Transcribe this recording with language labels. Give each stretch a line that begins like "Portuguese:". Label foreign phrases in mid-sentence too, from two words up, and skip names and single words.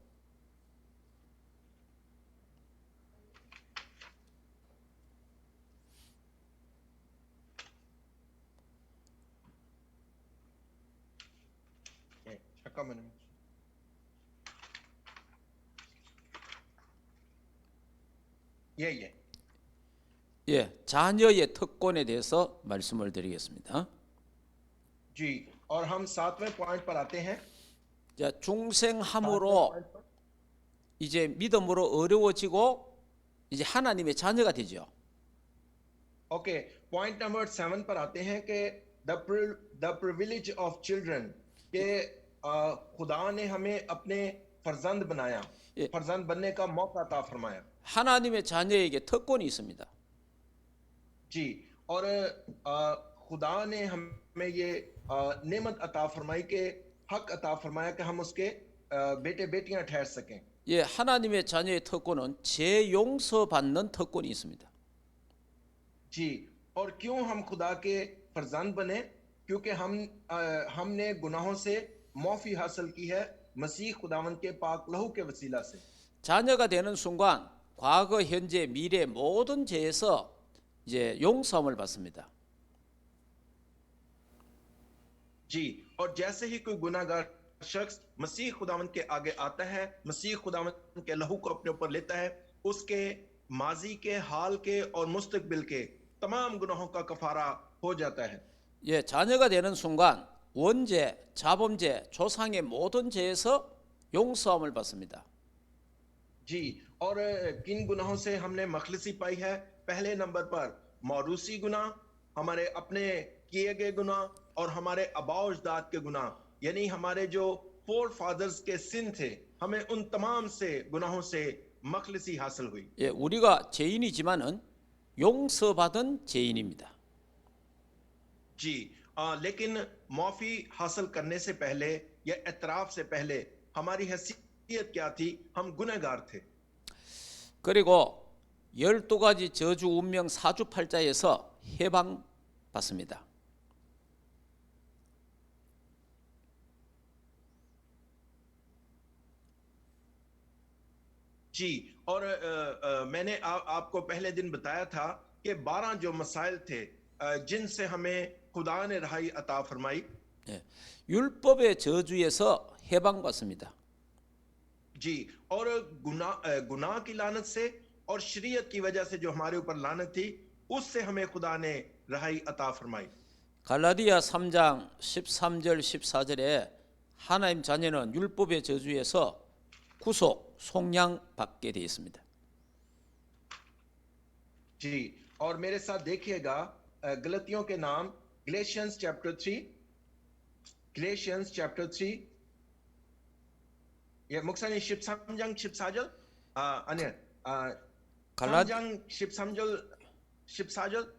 Korean: 예, 잠깐만요. 예. 예, 자녀의 특권에 대해서 말씀을 드리겠습니다.
Urdu: جی، اور ہم ساتویں پوائنٹ پر آتے ہیں.
Korean: 자,
Urdu: ساتویں
Korean: 중생함으로
Urdu: پوائنٹ پر
Korean: 이제 믿음으로 어려워지고 이제 하나님의 자녀가 되죠.
Urdu: اوکے,
English: point number
Urdu: 7 پر آتے ہیں کہ
English: the privilege of children
Urdu: کہ خدا نے ہمیں اپنے فرزند بنایا,
Korean: 예.
Urdu: فرزند بننے کا موقع عطا فرمایا.
Korean: 하나님의 자녀에게 특권이 있습니다.
Urdu: جی، اور خدا نے ہمیں یہ نعمت عطا فرمائی کہ حق عطا فرمایا کہ ہم اس کے بیٹے بیٹیاں ٹھہر سکیں.
Korean: 예, 하나님의 자녀의 특권은 재용서받는 특권이 있습니다.
Urdu: جی، اور کیوں ہم خدا کے فرزند بنے? کیونکہ ہم نے گناہوں سے معافی حاصل کی ہے مسیح خداوند کے پاک لہو کے وسیلہ سے.
Korean: 자녀가 되는 순간 과거, 현재, 미래 모든 죄에서 이제 용서함을 받습니다.
Urdu: جی، اور جیسے ہی کوئی گناہگار شخص مسیح خداوند کے آگے آتا ہے، مسیح خداوند کے لہو کو اپنے اوپر لیتا ہے، اس کے ماضی کے، حال کے اور مستقبل کے تمام گناہوں کا کفارہ ہو جاتا ہے.
Korean: 예, 자녀가 되는 순간 원죄, 자범죄, 조상의 모든 죄에서 용서함을 받습니다.
Urdu: جی، اور کن گناہوں سے ہم نے مخلصی پائی ہے? پہلے نمبر پر موروثی گناہ، ہمارے اپنے کیے گئے گناہ اور ہمارے آباؤ اجداد کے گناہ، یعنی ہمارے جو
English: fore fathers
Urdu: کے سن تھے، ہمیں ان تمام سے گناہوں سے مخلصی حاصل ہوئی.
Korean: 예, 우리가 죄인이지만은 용서받은 죄인입니다.
Urdu: جی، لیکن معافی حاصل کرنے سے پہلے یا اعتراف سے پہلے ہماری حیثیت کیا تھی? ہم گنہگار تھے.
Korean: 그리고 12가지 저주 운명 사주팔자에서 해방받습니다.
Urdu: جی، اور میں نے آپ کو پہلے دن بتایا تھا کہ 12 جو مسائل تھے جن سے ہمیں خدا نے رہائی عطا فرمائی.
Korean: 예, 율법의 저주에서 해방받습니다.
Urdu: جی، اور گناہ کی لعنت سے اور شریعت کی وجہ سے جو ہمارے اوپر لعنت تھی، اس سے ہمیں خدا نے رہائی عطا فرمائی.
Korean: 갈라디아 3장 13절 14절에 하나님 자녀는 율법의 저주에서 구속, 속량받게 되어 있습니다.
Urdu: جی، اور میرے ساتھ دیکھیے گا گلتیوں کے نام گلیشینز چیپٹر 3 یہ مکسانی
Korean: 13장 14절 아니야 갈라 3장 14절